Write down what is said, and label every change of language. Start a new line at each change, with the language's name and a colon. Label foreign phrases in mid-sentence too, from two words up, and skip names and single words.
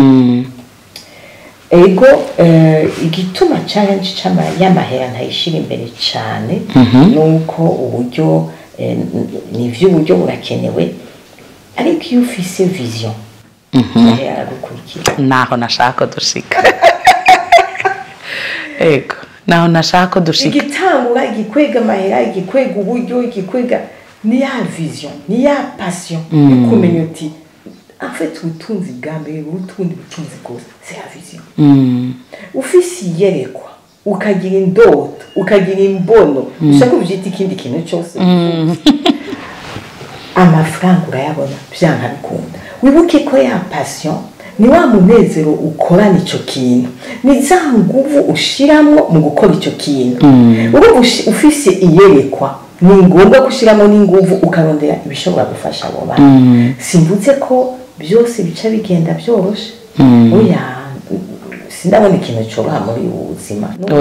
Rundi: Ego igituma challenge chama y'amahera ntayishira imbere cyane nuko uburyo nivyo uburyo burakenewe ariko iyo ufise vision naho nashaka dushika ego naho nashaka dushika igitangura igikwega amahera igikwega uburyo igikwega ni ya vision ni ya passion kumenya uti
French: en fait
Rundi: ubutunzi bwambere ubutunzi butunzi kose
French: c'est la vision
Rundi: ufise yerekwa ukagira indoto ukagira imbono ushaka kuvyita ikindi kintu cyose amafaranga urayabona byanka bikunda wibuke ko ya passion ni wa munezero ukorana ico kintu ni za nguvu ushiramwo mu gukora ico kintu ubu ufise iyerekwa ni ngombwa gushiramo n'inguvu ukarondera ibishobora gufasha abo bana simvuze ko byose bica bigenda byoroshe oya sindabona ikintu cyoroha muri ubuzima